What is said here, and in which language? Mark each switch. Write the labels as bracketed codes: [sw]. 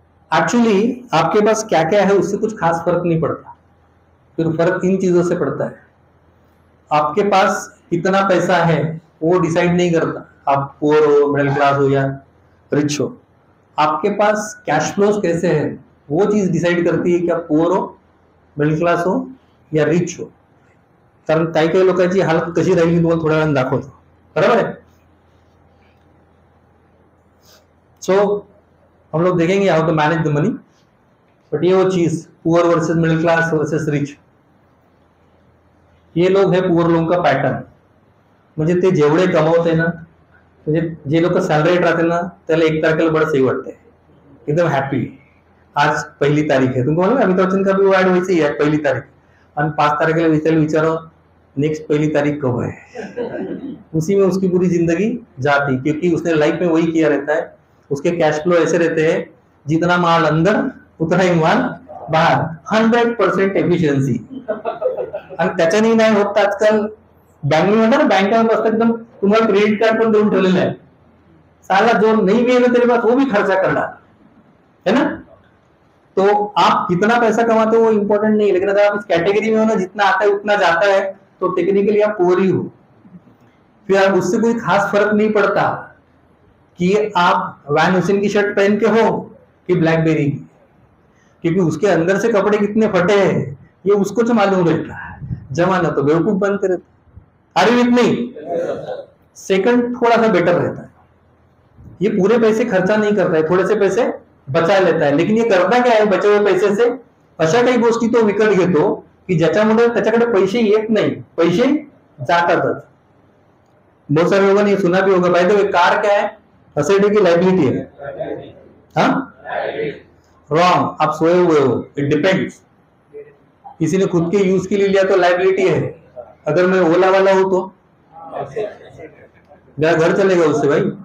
[hi] Actually आपके पास क्या क्या है उससे कुछ खास फर्क नहीं पड़ता, फिर फर्क इन चीजों से पड़ता है। आपके पास कितना पैसा है वो डिसाइड नहीं करता आप पुअर हो, मिडिल क्लास हो या रिच हो। आपके पास कैश फ्लोज कैसे है वो चीज डिसाइड करती है कि आप पुअर हो, मिडिल क्लास हो या रिच हो। [mr] कारण काही काही लोकांची हालत कशी राहिली तुम्हाला थोड्या वेळाने दाखवतो, बरोबर है। [hi] सो हम लोग देखेंगे [en] how to manage the money, [hi] but ये वो चीज poor versus middle class versus rich, ये लोग है पुअर लोगों का पॅटर्न। [mr] म्हणजे ते जेवढे कमवते ना, म्हणजे जे लोक सॅलरीड राहते ना, त्याला 1 तारखेला बडं सही वाटते, एकदम हैप्पी, [hi] आज 1 तारीख है। तुमको मालूम है अमिताभ बच्चन का भी ऐड वैसे ही है, 1 तारीख, और 5 तारीख विचारो नेक्स्ट 1 तारीख कब है, उसी में उसकी पूरी जिंदगी जाती, क्योंकि उसने लाइफ में वही किया रहता है। उसके कैश फ्लो ऐसे रहते हैं, जितना माल अंदर उतना ही माल बाहर, 100% एफिशिएंसी। [mr] आणि त्याच्याने नाही होत, आजकाल बँगलोर बँकेमध्ये असतात एकदम, तुम्हाला क्रेडिट कार्ड पण देऊन ठेवलेलं आहे, [hi] साला जो नहीं भी है ना [mr] तेरे पास वो भी खर्चा करना है ना। [hi] तो आप कितना पैसा कमाते हो वो इंपॉर्टेंट नहीं है, लेकिन अगर आप इस कैटेगरी में हो ना, जितना आता है उतना जाता है, तो टेक्निकली आप पुअर ही हो। फिर आप उससे कोई खास फर्क नहीं पड़ता कि आप वैन हुसैन की शर्ट पहन के हो कि ब्लैकबेरी की, क्योंकि उसके अंदर से कपड़े कितने फटे हैं ये उसको तो मालूम रहता है, जमाना तो बेवकूफ बनते रहते। [en] Are you with me? [hi] Second थोड़ा सा बेटर रहता है, ये पूरे पैसे खर्चा नहीं करता है, थोड़े से पैसे बचा लेता है। लेकिन ये करता क्या है बचे हुए पैसे से, [mr] अशा काही गोष्टी तो विकत घेतो की ज्याच्यामुळे त्याच्याकडे पैसे येत नाही, पैसे जातातच। [hi] बहुत सारे लोगों ने सुना भी होगा, भाई तो कार क्या है, असेट की लाइबिलिटी है, हाँ रॉन्ग, आप सोए हुए हो, [en] It depends. [hi] किसी ने खुद के यूज के लिए लिया तो लाइबिलिटी है, अगर मैं ओला वाला हूं तो मेरा घर चलेगा उससे भाई।